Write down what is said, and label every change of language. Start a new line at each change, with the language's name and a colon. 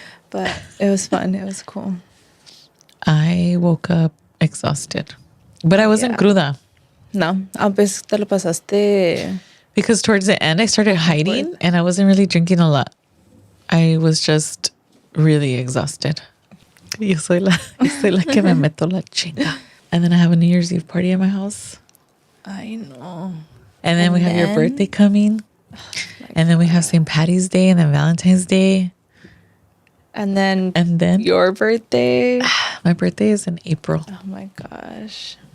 English: But it was fun. It was cool. I woke up exhausted, but I wasn't cruda.
Spanish: No, a veces te lo pasaste.
English: Because towards the end, I started hiding and I wasn't really drinking a lot. I was just really exhausted.
Spanish: Yo soy la que me meto la chinga.
English: And then I have a New Year's Eve party at my house. I know. And then we have your birthday coming. And then we have St. Patty's Day and then Valentine's Day. And then your birthday. My birthday is in April. Oh my gosh.